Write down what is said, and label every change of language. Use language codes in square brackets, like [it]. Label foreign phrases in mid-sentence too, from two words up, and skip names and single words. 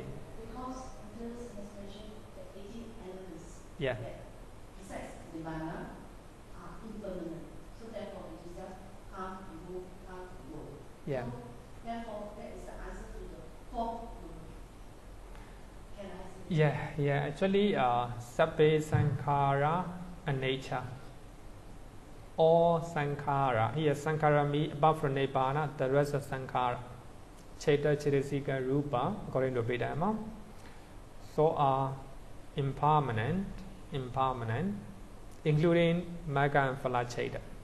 [en] Because this has mentioned the 18 elements Yeah. that besides Nibbana are impermanent. So therefore it is just can't remove, can't go. Yeah. So therefore that is the answer to the fourth noble truth. Yeah. Actually, [pi] sabbe sankhara anicca. [en] All sankhara. Here, sankhara means apart from nibbana, the rest of sankhara. [pi] Chaita, Chaitasika, Rupa, [en] according to Abhidhamma. So are impermanent, including Magga and [pi] Phala Chaita.